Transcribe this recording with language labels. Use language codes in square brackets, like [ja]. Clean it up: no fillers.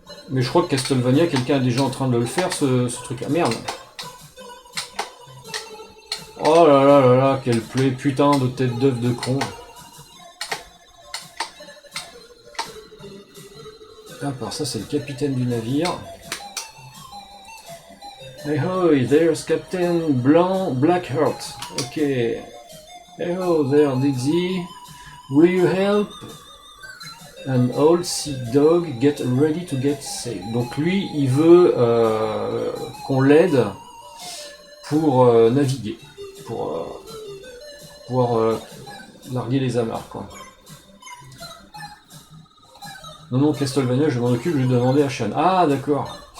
[fr] Mais je crois que Castlevania, quelqu'un est déjà en train de le faire, ce truc là. Merde. Oh là là là là, quelle plaie, putain de tête d'œuf de con. Ah, par ça, c'est le capitaine du navire. [en] Hey ho, there's Captain Blackheart. Ok. Hey ho there, Dixie. Will you help? An old sea dog get ready to get saved. [fr] Donc lui, il veut qu'on l'aide pour naviguer, pour pouvoir larguer les amarres, quoi. Non, Castlevania, je m'en occupe, je vais demander à Shan. Ah, d'accord.